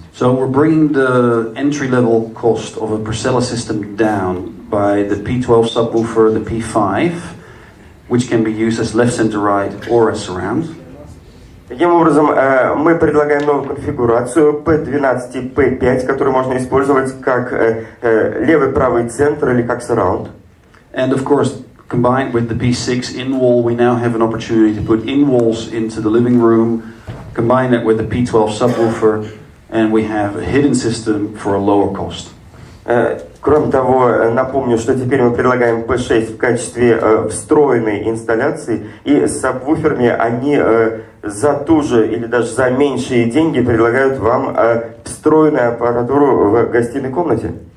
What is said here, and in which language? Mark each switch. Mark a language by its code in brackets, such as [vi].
[en] So we're bringing the entry-level cost of a Procella system down by the P12 subwoofer, the P5, which can be used as left, center, right, or as surround. [ru] Таким образом, мы предлагаем новую конфигурацию P12 и P5, которую можно использовать как левый, правый центр или как surround. [en] And of course, combined with the P6 in-wall, we now have an opportunity to put in-walls into the living room, combine that with the P12 subwoofer, and we have a hidden system for a lower cost. [ru] Кроме того, напомню, что теперь мы предлагаем P6 в качестве встроенной инсталляции, и с сабвуферами они за ту же или даже за меньшие деньги предлагают вам встроенную аппаратуру в гостиной комнате.